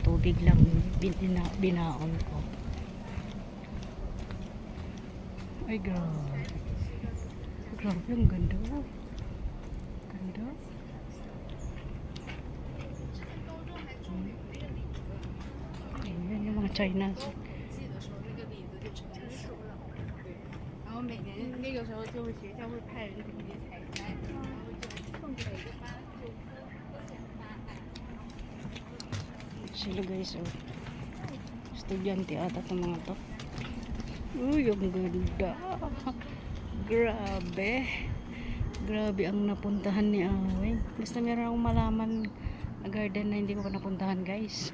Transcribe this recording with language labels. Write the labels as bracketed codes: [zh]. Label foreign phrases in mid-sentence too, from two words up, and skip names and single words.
[tl] Tubig lang binaon ko. Ay grabe. Grabe, ang ganda. Ganda. Ayan yung mga China. [zh] 然后每年那个时候就会学校会派人给你采摘，然后送给一个班就 [tl] Sila guys, oh. Estudyante ata itong mga to. Uy, ang ganda. Grabe. Grabe ang napuntahan ni Awing. Basta meron akong malaman na garden na hindi ko pa napuntahan guys.